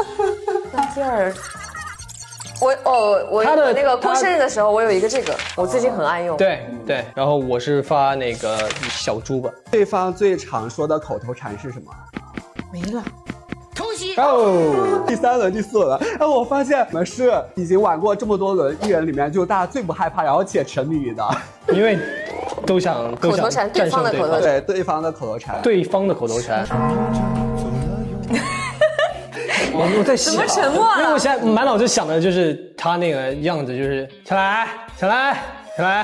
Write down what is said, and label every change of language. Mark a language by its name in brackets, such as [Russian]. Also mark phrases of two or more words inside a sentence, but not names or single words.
[Chinese] 那第二，我那个过生日的时候，我有一个这个，我最近很爱用。对，然后我是发那个小猪吧。对方最常说的口头禅是什么？没了。哦，第3轮、第4轮了。我发现我们是已經玩過這麼多輪藝人裡面，就大家最不害怕，然後且沉迷於的，因為都想口頭禪，對方的口頭禪，對，對方的口頭禪，對方的口頭禪。我在想，怎麼沉默啊？因為我現在滿腦子想的就是他那個樣子，就是起來，起來，起來。